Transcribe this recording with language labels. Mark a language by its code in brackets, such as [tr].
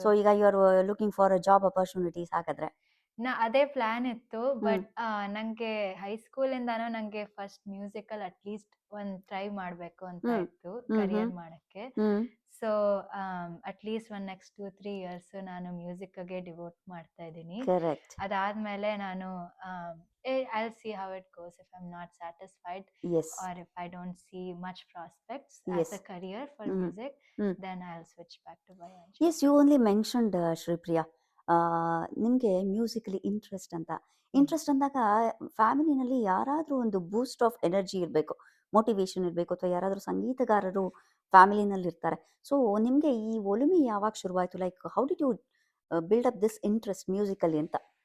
[en] so ಈಗ you are looking for job opportunities [kn] ಹಾಗಾದ್ರೆ? ಅದೇ ಪ್ಲಾನ್ ಇತ್ತು, ಹ್ಮ್. ಬಟ್ ನಂಗೆ ಹೈಸ್ಕೂಲಿಂದಾನು ನಂಗೆ ಫಸ್ಟ್ ಮ್ಯೂಸಿಕಲ್ ಅಟ್ಲೀಸ್ಟ್ ಒಂದ್ ಟ್ರೈ ಮಾಡ್ಬೇಕು ಅಂತ ಹ್ಮ್. ಇತ್ತು, ಹ್ಮ್ ಕರಿಯರ್ ಮಾಡಕ್ಕೆ. ಹ್ಮ್ ಸೊ ಅಟ್ಲೀಸ್ಟ್ ಒಂದ್ ನೆಕ್ಸ್ಟ್ 2-3 ಇಯರ್ಸ್ ನಾನು ಮ್ಯೂಸಿಕ್ಗೆ ಡಿವೋಟ್ ಮಾಡ್ತಾ ಇದ್ದೀನಿ. [en] Correct. [kn] ಅದಾದ್ಮೇಲೆ ನಾನು [en] I'll see how it goes. If I'm not satisfied yes or if I don't see much prospects Yes. as a career for Mhm. music, Mm. then I'll switch back to bioengineering. Yes, you only mentioned Shripriya, ನಿಮಗೆ musically interest ಅಂತ. [kn] Interest ಅಂದಾಗ ಫ್ಯಾಮಿಲಿನಲ್ಲಿ ಯಾರಾದರೂ ಒಂದು ಬೂಸ್ಟ್ of energy ಇರಬೇಕು, motivation ಇರಬೇಕು, ಅಥವಾ ಯಾರಾದರೂ ಸಂಗೀತಗಾರರು ಫ್ಯಾಮಿಲಿನಲ್ಲಿ ಇರ್ತಾರೆ. [en] so [kn] ನಿಮಗೆ ಈ ಒಲುಮೆ ಯಾವಾಗ ಶುರುವಾಯಿತು? [en] Like how did you build up this interest musically ಅಂತ?